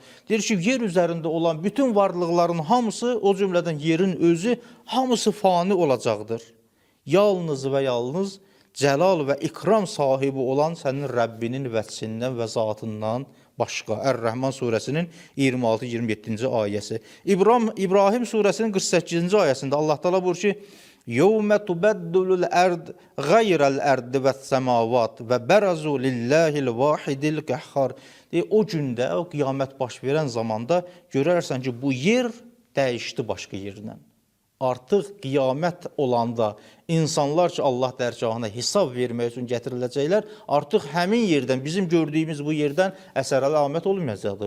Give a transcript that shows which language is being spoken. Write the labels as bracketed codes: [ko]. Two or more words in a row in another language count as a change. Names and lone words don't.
[az] Deyir ki, yer üzərində olan bütün varlıqların hamısı, o cümlədən yerin özü, hamısı fani olacaqdır. Yalnız və yalnız cəlal və ikram sahibi olan sənin Rəbbinin vəçsindən və zatından başqa. Ər-Rəhman surəsinin 26-27-ci ayəsi. İbrahim surəsinin 48-ci ayəsində Allah Teala buyurur ki, [ar] يَوْمَ تُبَدُّلُ الْأَرْضِ غَيْرَ الْأَرْضِ وَالسَّمَاوَاتِ وَبَرَزُوا لِلَّهِ الْوَاحِدِ الْقَهَّارِ. [az] O gündə, o qiyamət baş verən zamanda görərsən ki, bu yer dəyişdi başqa yerdən. Artıq qiyamət olanda insanlar ki, Allah dərgahına hesab vermək üçün gətiriləcəklər, artıq həmin yerdən, bizim gördüyümüz bu yerdən əsər əlamət olmayacaqdır.